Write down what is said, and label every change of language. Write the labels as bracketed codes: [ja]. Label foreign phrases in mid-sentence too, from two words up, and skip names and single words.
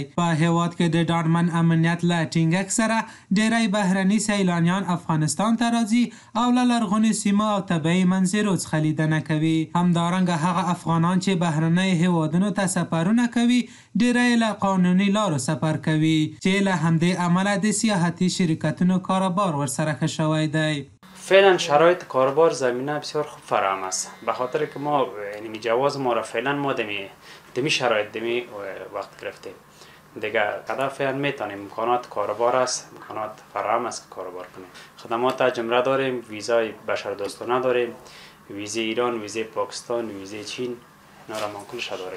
[ps] په هیواد کې د ډاډمن امنیت له ټینګښت سره ډیری بهرني سیلانیان افغانستان ته راځي او له لرغونې سیمو او طبیعي منظرو څخه لیدنه کوي. همدارنګه هغه افغانان چې بهرنیو هیوادونو ته سفرونه کوي ډیری له قانوني لارو سفر کوي چې له همدې امله د سیاحتي شرکتونو کاروبار ورسره ښه شوی دی. [fa] فعلا شرایط کاربار زمینه بسیار خوب فراهم است، به خاطر که ما یعنی جواز ما را فعلا ما دمی شرایط دمی وقت گرفتیم دیگه. قدر فعلا میتونیم، امکانات کاربار است، امکانات فراهم است که کاربار کنیم. خدمات جمله داریم، ویزای بشردوستانه داریم، ویزه ایران، ویزه پاکستان، ویزه چین، اینا را منقولش داریم.